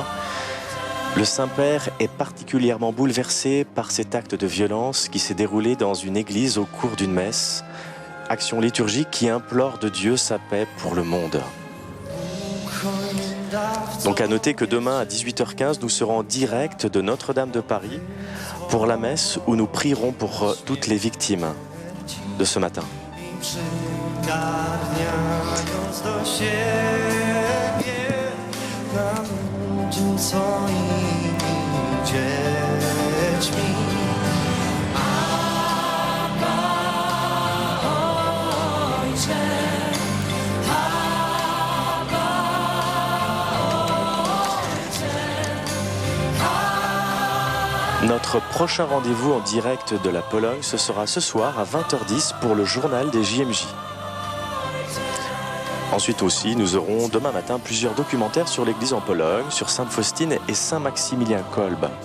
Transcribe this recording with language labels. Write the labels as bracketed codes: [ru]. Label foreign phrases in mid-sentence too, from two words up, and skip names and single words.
[fr] Le Saint-Père est particulièrement bouleversé par cet acte de violence qui s'est déroulé dans une église au cours d'une messe, action liturgique qui implore de Dieu sa paix pour le monde. Donc à noter que demain à 18h15, nous serons en direct de Notre-Dame de Paris pour la messe où nous prierons pour toutes les victimes de ce matin. [pl] Przygarniając do siebie na ludzi swoimi dziećmi. Abba, Ojcze, Abba, [fr] Notre prochain rendez-vous en direct de la Pologne, ce sera ce soir à 20h10 pour le journal des JMJ. Ensuite aussi, nous aurons demain matin plusieurs documentaires sur l'église en Pologne, sur Sainte Faustine et Saint Maximilien Kolbe.